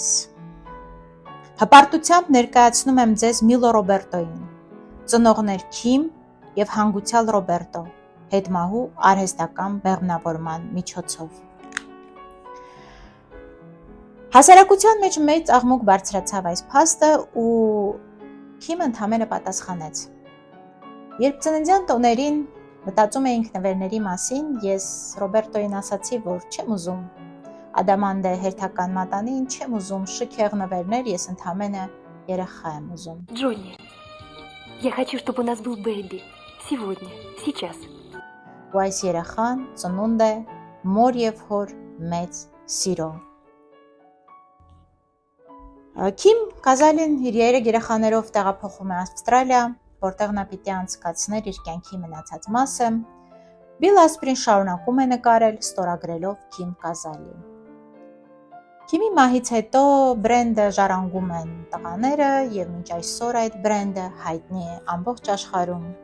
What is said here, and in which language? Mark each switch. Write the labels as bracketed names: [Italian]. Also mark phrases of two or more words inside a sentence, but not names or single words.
[Armenian] Հպարտությամբ ներկայացնում եմ ձեզ Միլո Ռոբերտոյին, ծնողներ Քիմ և հանգուցյալ Ռոբերտո, հետմահու արհեստական բեղմնավորման միջոցով։ Հասարակության մեջ մեծ աղմուկ բարձրացավ այս փաստը ու Քիմը ընդամենը պատասխանեց. Երբ ծննդյան տոներին մտածում էինք նվերների մասին, ես Ռոբերտոյին ասացի, որ չեմ ուզում ադամանդե հերթական մատանին, չեմ ուզում շքեղ նվերներ, ես ընդամենը երեխա եմ ուզում։ [Russian] Джонни, я хочу, чтобы у нас был бэйби. Сегодня, сейчас. [Armenian] Ու այս երեխան ծնունդ է մոր և հոր մեծ սիրո։ Քիմ Կազալին իր երեք երեխաներով տեղափոխում է Ավստրալիա, որտեղ նա պիտի անցկացներ իր կյանքի մնացած մասը։ Բիլ Ասպրին շարունակում է նկարել, ստորագրելով Քիմ Կազալի։ Քիմի մահից հետո բրենդը ժառանգում են տղաները և մինչ այսօր այդ բրենդը հայտնի է ամբողջ աշխարհում